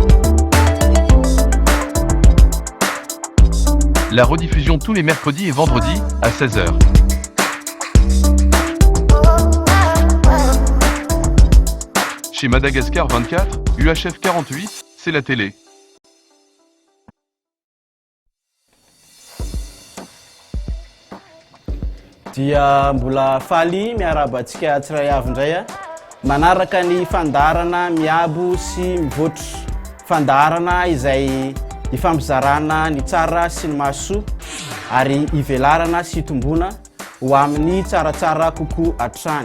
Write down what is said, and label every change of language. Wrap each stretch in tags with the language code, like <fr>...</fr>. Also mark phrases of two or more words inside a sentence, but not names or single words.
<fr>La rediffusion tous les mercredis et vendredis à 16h. Chez Madagascar 24, UHF 48, c'est la télé.</fr> <mg>Dia mbola faly miarabantsika tsiray avy indray manaraka ny fandarana miabo sy mivoatra, fandarana izay ifampizarana ny tsara sy ny mahasoa ary ivelarana sy tombona ho amin'ny tsaratsara kokoa hatrany.</mg>